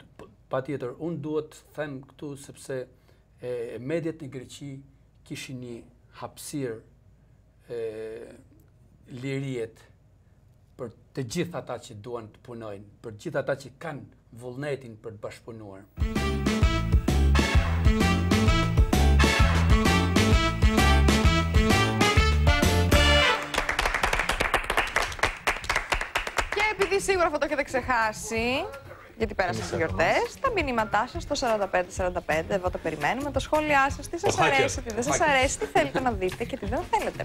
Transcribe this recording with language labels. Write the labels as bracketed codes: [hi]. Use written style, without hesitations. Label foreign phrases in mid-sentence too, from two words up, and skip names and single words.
[sq] Patjetër, unë duhet të them këtu sepse mediat në Greqi kishin një hapësirë lirijet për të gjithë ata që duan të punojnë, për të gjithë ata që kanë vullnetin për të bashkëpunuar. [el] Και επειδή σίγουρα αυτό το έχετε ξεχάσει, γιατί πέρασαν στις γιορτές, τα μηνύματά σας στο 4545, εδώ τα περιμένουμε, τα σχόλιά σας, τι σας αρέσει, τι δεν σας αρέσει, τι θέλετε να δείτε και τι δεν θέλετε.